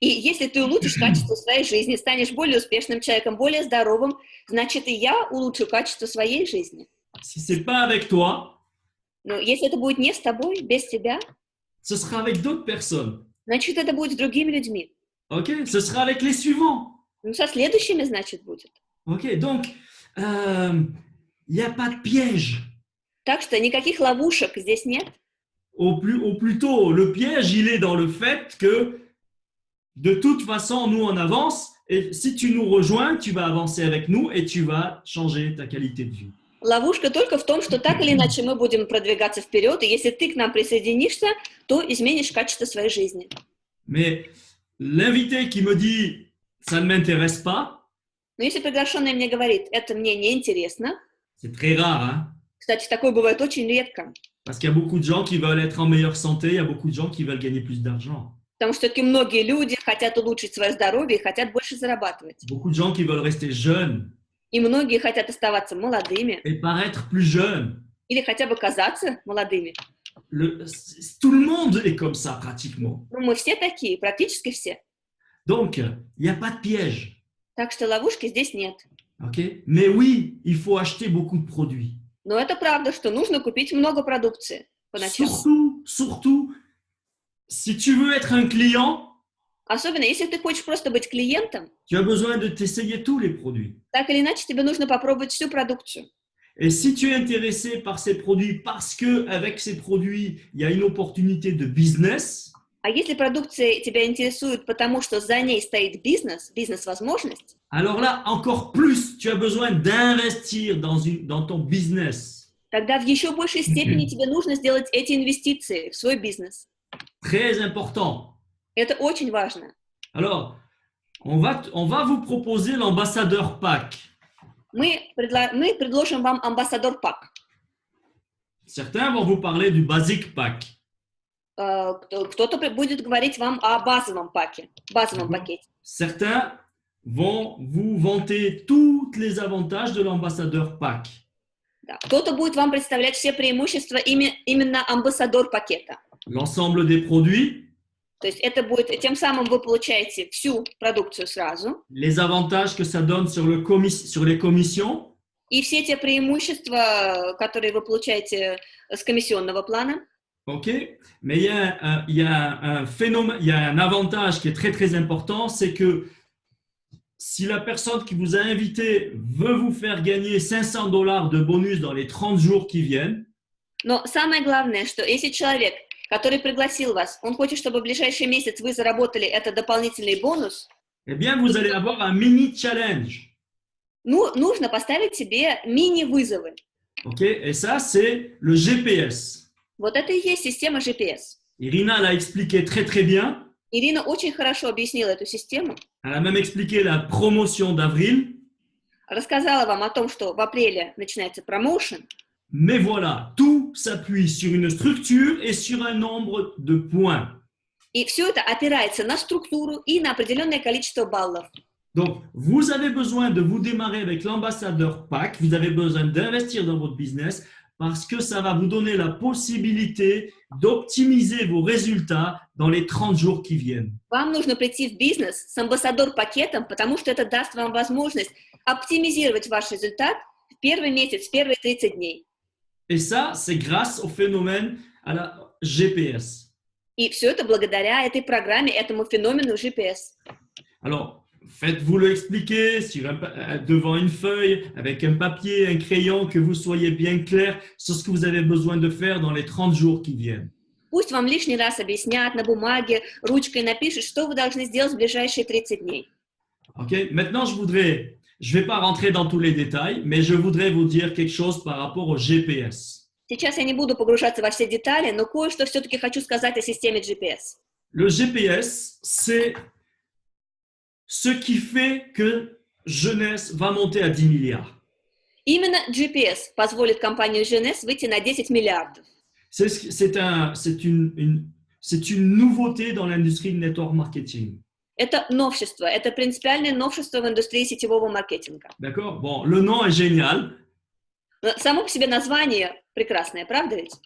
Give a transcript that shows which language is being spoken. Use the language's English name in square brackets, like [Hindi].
[Russian] И если ты улучшишь качество своей жизни, станешь более успешным человеком, более здоровым, значит, и я улучшу качество своей жизни. [French] Si c'est pas avec toi, [Russian] Но если это будет не с тобой, без тебя, [French] ce sera avec d'autres personnes. [Russian] значит, это будет с другими людьми. [French] OK? Ce sera avec les suivants. [Russian] Ну, со следующими, значит, будет. [French] OK? Donc, il n'y a pas de piège. [Russian] Так что никаких ловушек здесь нет. [French] Ou plutôt, le piège, il est dans le fait que de toute façon, nous, on avance. Et si tu nous rejoins, tu vas avancer avec nous et tu vas changer ta qualité de vie. [Russian] Ловушка только в том, что так или иначе мы будем продвигаться вперед, и если ты к нам присоединишься, то изменишь качество своей жизни. [French] Mais l'invité qui me dit « ça ne m'intéresse pas », [Russian] Но если приглашенный мне говорит, это мне не интересно, [French] c'est très rare, hein? [Russian] кстати, такое бывает очень редко, [French] Parce qu'il y a beaucoup de gens qui veulent être en meilleure santé, il y a beaucoup de gens qui veulent gagner plus d'argent. [Russian] потому что все-таки многие люди хотят улучшить свое здоровье и хотят больше зарабатывать. [French] Beaucoup de gens qui veulent rester jeunes [Russian] И многие хотят оставаться молодыми [French] et paraître plus jeunes. [Russian] или хотя бы казаться молодыми. [French] Tout le monde est comme ça pratiquement. [Russian] Ну, мы все такие, практически все. [French] Donc, il n'y a pas de piège. [Russian] Так что ловушки здесь нет. [French] Okay? Mais oui, il faut acheter beaucoup de produits. [Russian] Но это правда, что нужно купить много продукции поначалу. [French] Surtout, si tu veux être un client, [Russian] Особенно, если ты хочешь просто быть клиентом, [French] tu as besoin de t'essayer tous les produits. [Russian] так или иначе тебе нужно попробовать всю продукцию. [French] Et si tu es intéressé par ces produits parce qu'avec ces produits, il y a une opportunité de business, [Russian] А если продукция тебя интересует, потому что за ней стоит бизнес, бизнес-возможность, [French] alors là, encore plus, tu as besoin d'investir dans ton business. [Russian] тогда в еще большей степени тебе нужно сделать эти инвестиции в свой бизнес. [French] Très important. [Russian] Это очень важно. [French] Alors, on va vous proposer l'ambassadeur pack. [Russian] Мы предложим вам амбассадор пак. [French] Certains vont vous parler du basic pack. [Russian] Кто-то будет говорить вам о базовом паке, базовом пакете. [French] Certains vont vous vanter tous les avantages de l'ambassadeur pack. [Russian] Да. Кто-то будет вам представлять все преимущества именно амбассадор пакета. [French] L'ensemble des produits, [Russian] То есть это будет, тем самым вы получаете всю продукцию сразу. [French] les avantages que ça donne sur les commissions, [Russian] И все те преимущества, которые вы получаете с комиссионного плана. [French] ok? Mais il y a un phénomène, il y a un avantage qui est très très important, c'est que si la personne qui vous a invité veut vous faire gagner $500 de bonus dans les 30 jours qui viennent, [Russian] Но самое главное, что если человек, который пригласил вас, он хочет, чтобы в ближайший месяц вы заработали этот дополнительный бонус, [French] eh bien vous allez avoir un mini challenge. [Russian] ну, нужно поставить себе мини-вызовы. [French] Ok? Et ça, c'est le GPS. [Russian] Вот это и есть система GPS. [French] Irina l'a expliqué très très bien. [Russian] Ирина очень хорошо объяснила эту систему, [French] Elle a même expliqué la promotion d'avril. [Russian] рассказала вам о том, что в апреле начинается промоушен, [French] Mais voilà, tout s'appuie sur une structure et sur un nombre de points. [Russian] и все это опирается на структуру и на определенное количество баллов. [French] Donc, vous avez besoin de vous démarrer avec l'ambassadeur PAC. Vous avez besoin d'investir dans votre business parce que ça va vous donner la possibilité d'optimiser vos résultats dans les 30 jours qui viennent. [Russian] Вам нужно прийти в бизнес с амбассадор-пакетом, потому что это даст вам возможность оптимизировать ваш результат в первый месяц, в первые 30 дней. [French] Et ça, c'est grâce au phénomène à la GPS. [Russian] И все это благодаря этой программе, этому феномену GPS. [French] Alors, faites-vous le expliquer devant une feuille, avec un papier, un crayon, que vous soyez bien clair sur ce que vous avez besoin de faire dans les 30 jours qui viennent. [Russian] Пусть вам лишний раз объяснят на бумаге, ручкой напишут, что вы должны сделать в ближайшие 30 дней. [French] Ok. Maintenant, je vais pas rentrer dans tous les détails, mais je voudrais vous dire quelque chose par rapport au GPS. [Russian] Сейчас я не буду погружаться во все детали, но кое-что все-таки хочу сказать о системе GPS. [French] Le GPS, c'est ce qui fait que Jeunesse va monter à 10 milliards. [Russian] Именно GPS позволит компании Jeunesse выйти на 10 миллиардов. [French] C'est une nouveauté dans l'industrie de network marketing. [Russian] Это новшество, это принципиальное новшество в индустрии сетевого маркетинга. [French] D'accord? Bon, le nom est génial. [Russian] Но само по себе название прекрасное, правда ведь?